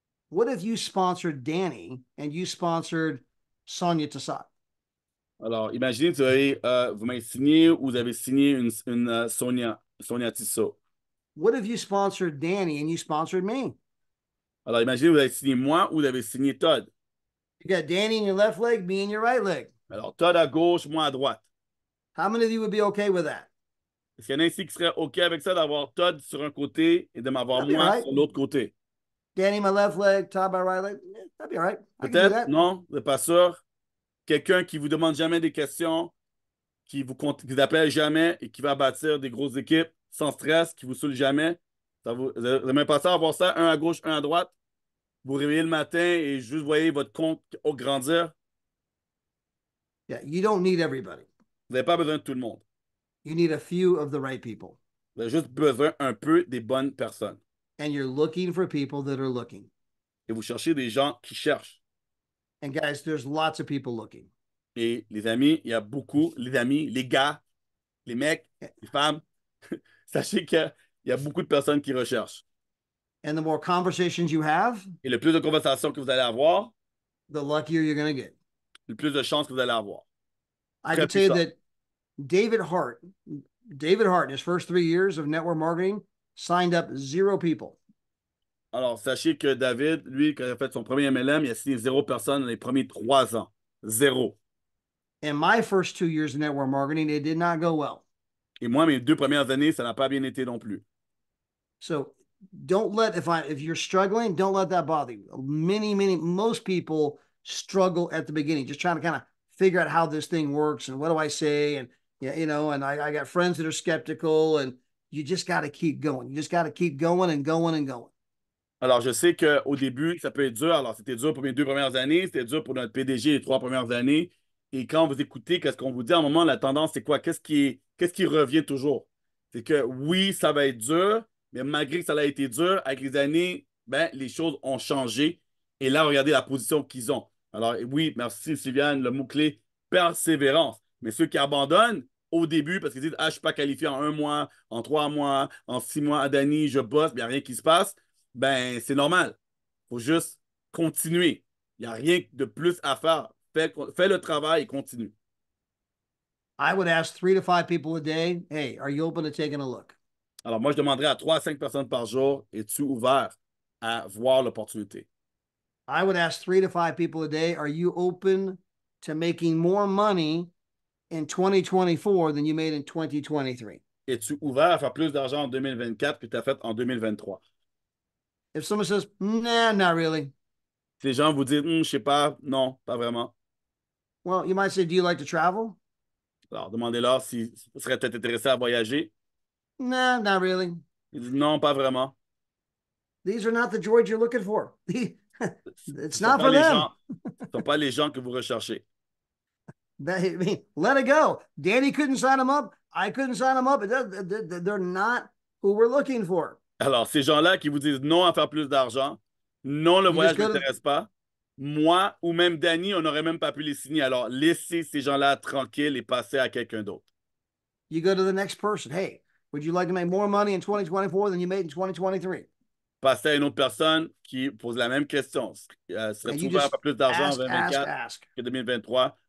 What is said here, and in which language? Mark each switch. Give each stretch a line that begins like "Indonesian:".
English: What if you sponsored Danny and you sponsored Sonia Tassat?
French: Alors, imaginez que vous m'avez signé ou vous avez signé une Sonia Tissot.
English: What if you sponsored Danny and you sponsored me?
French: Alors, imaginez que vous avez signé moi ou vous avez signé Todd.
English: You got Danny in your left leg, me in your right leg.
French: Alors, Todd à gauche, moi à droite.
English: How many of you would be okay with that?
French: Est-ce qu'il y en a ici qui seraient OK avec ça d'avoir Todd sur un côté et de m'avoir
English: That'd be
French: moi
English: right.
French: sur l'autre côté?
English: Danny, my left leg, Todd, my right leg. Yeah, that'd be all right. I can do
French: Peut-être,
English: that.
French: non, vous n'êtes pas sûr. Quelqu'un qui vous demande jamais des questions, qui vous appelle jamais et qui va bâtir des grosses équipes sans stress, qui vous saoule jamais. Vous n'aimez pas ça, avoir ça, un à gauche, un à droite? Vous réveillez le matin et juste voyez votre compte grandir.
English: Yeah, you don't need everybody.
French: Vous n'avez pas besoin de tout le monde.
English: You need a few of the right people.
French: Vous avez juste besoin un peu des bonnes personnes.
English: And you're looking for people that are looking.
French: Et vous cherchez des gens qui cherchent.
English: And guys, there's lots of people looking.
French: Et les amis, il y a beaucoup, les amis, les gars, les mecs, les femmes, sachez qu'il y a beaucoup de personnes qui recherchent.
English: And the more conversations you have,
French: Et le plus de conversations que vous allez avoir,
English: the luckier you're going to get.
French: le plus de chances que vous allez avoir.
English: I
French: Très
English: can tell you
French: puissant.
English: that David Hart, in his first 3 years of network marketing, signed up 0 people.
French: Alors, sachez que David, lui, quand il a fait son premier MLM, il a signé 0 personnes dans les premiers 3 ans.
English: 0. In my first 2 years of network marketing, it did not go well.
French: Et moi, mes 2 premières années, ça n'a pas bien été non plus.
English: So don't let, if you're struggling, don't let that bother you. Most people struggle at the beginning, just trying to kind of figure out how this thing works and what do I say? And, you know, and I got friends that are skeptical, and you just got to keep going. You just got to keep going and going and going.
French: Alors, je sais qu'au début, ça peut être dur. Alors, c'était dur pour mes 2 premières années. C'était dur pour notre PDG les 3 premières années. Et quand vous écoutez, qu'est-ce qu'on vous dit, à un moment, la tendance, c'est quoi? Qu'est-ce qui revient toujours? C'est que oui, ça va être dur, mais malgré que ça a été dur, avec les années, ben, les choses ont changé. Et là, regardez la position qu'ils ont. Alors, oui, merci Sylviane, le mot-clé, persévérance. Mais ceux qui abandonnent au début parce qu'ils disent, ah, je ne suis pas qualifié en 1 mois, en 3 mois, en 6 mois, à Dani, je bosse, il n'y a rien qui se passe. Ben, c'est normal. Il faut juste continuer. Il n'y a rien de plus à faire. Fais le travail et continue.
English: I would ask 3 to 5 people a day, hey, are you open to taking a look?
French: Alors, moi, je demanderais à 3 à 5 personnes par jour, es-tu ouvert à voir l'opportunité?
English: I would ask 3 to 5 people a day, are you open to making more money in 2024 than you made in 2023?
French: Es-tu ouvert à faire plus d'argent en 2024 que tu as fait en 2023?
English: If someone says, nah, not really.
French: Si les gens vous disent, je sais pas, non, pas vraiment.
English: Well, you might say, do you like to travel?
French: Alors, demandez-leur s'ils seraient peut-être intéressés à voyager.
English: Nah, not really.
French: Ils disent, non, pas vraiment.
English: These are not the droids you're looking for. It's
French: Ce
English: not for them.
French: ne sont pas les gens que vous recherchez.
English: I mean, let it go. Danny couldn't sign them up. I couldn't sign them up. They're not who we're looking for.
French: Alors, ces gens-là qui vous disent non à faire plus d'argent, non, le voyage ne m'intéresse pas, moi ou même Danny, on n'aurait même pas pu les signer. Alors, laissez ces gens-là tranquilles et passer à quelqu'un d'autre.
English: You go to the next person. Hey, would you like to make more money in 2024 than you made in 2023?
French: Passez à une autre personne qui pose la même question. Serais-tu ouvert à faire plus d'argent en 2024 que 2023?